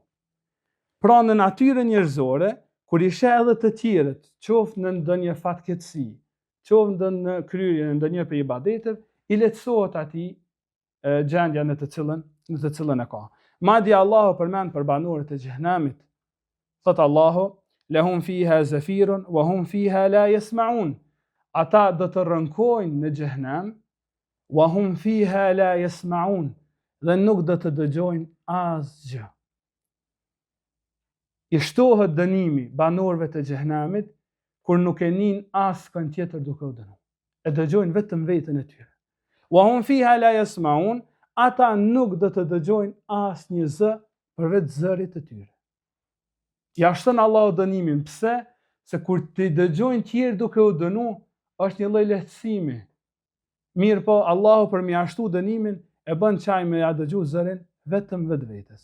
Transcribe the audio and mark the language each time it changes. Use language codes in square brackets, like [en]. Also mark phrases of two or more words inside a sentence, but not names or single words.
[sq] Pra në natyrën njerëzore, kur i sheh edhe të tjerët, qoftë në ndonjë fatkeqësi, qoftë në kryerjen e ndonjë prej ibadeteve, i lehtësohet atij gjendja në të cilën e ka. Madje Allahu përmend për banorët e xhehenamit. Thot Allahu, [ar] لهم فيها زفير وهم فيها لا يسمعون. [sq] Ata do të rënkojnë në xhehenam, [ar] وهم فيها لا يسمعون, [sq] dhe nuk do të dëgjojnë asgjë. I shtohet dënimi banorëve të xhehenamit kur nuk e nin askën tjetër duke u dënuar. E dëgjojnë vetëm veten e tyre. [ar] وهم فيها لا يسمعون, [sq] ata nuk do të dëgjojnë asnjë zë përveç zërit të tyre. Ja shton Allahu dënimin. Pse? Se kur ti dëgjojnë tjerë duke u dënu, është një lloj lehtësimi. Mirë po, Allahu për mjashtu dënimin e bën çaj me ja dëgju zërin vetëm vetvetes.